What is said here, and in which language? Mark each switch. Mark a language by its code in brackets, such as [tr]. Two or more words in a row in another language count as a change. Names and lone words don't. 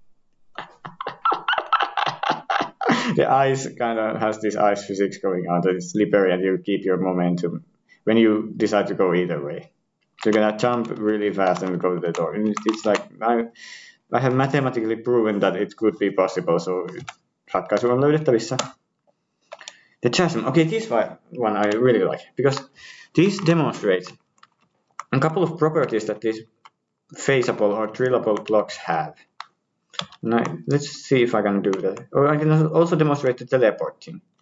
[en] The ice kind of has this ice physics going on. That it's slippery and you keep your momentum when you decide to go either way. So you're gonna jump really fast and go to the door. And it's like... I have mathematically proven that it could be possible, so [fi] ratkaisu on löydettävissä. [en] The chasm. Okay, this one I really like, because this demonstrates a couple of properties that these faceable or drillable blocks have. Now, let's see if I can do that. Or I can also demonstrate the teleporting.